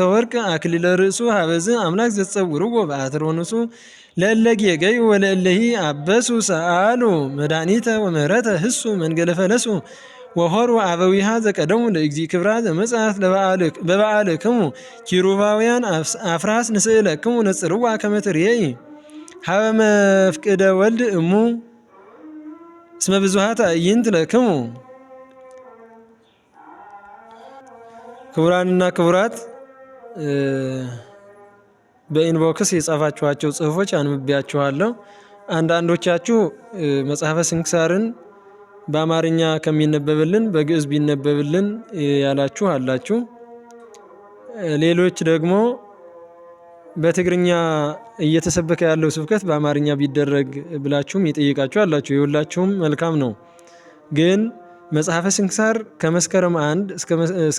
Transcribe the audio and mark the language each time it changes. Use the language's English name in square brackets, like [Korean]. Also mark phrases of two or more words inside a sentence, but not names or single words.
[Geez] ወርቅ አክሊለ ርእሱ ሀበዝ አምላክ ዘጸውርዎ በአትሮንሱ ለእለ ጌገዩ ወለእለሂ አበሱ ሰአሉ መድኃኒተ ወምህረተ ህሱ መንገለ ፈለሱ ወሆሩ አበዊሃ ዘቀደሙ ለእግዚ ክብራ ዘመጽአት በበዓልክሙ ኪሩባውያን አፍራስ ንስእለክሙ ነጽርዋ ከመ ትሬኢ ሀበ መፍቅደ ወልድ እሙ እስመ ብዙኃት አዕይንት ለክሙ። [Amharic] ክቡራንና ክቡራት በኢንቦክስ የጻፋችኋቸው ጽሁፎች አንብቤያችኋለሁ። አንዳንዶቻችሁ መጽሐፈ ስንክሳርን በአማርኛ ከሚነበብልን በግዕዝ ቢነበብልን ያላችሁ አላችሁ። ሌሎች ደግሞ በትግርኛ እየተሰበከ ያለው ስብከት በአማርኛ ቢደረግ ብላችሁም የጠየቃችሁ አላችሁ። የሁላችሁም መልካም ነው። ግን መጽሐፈ ስንክሳር ከመስከረም 1 እስከ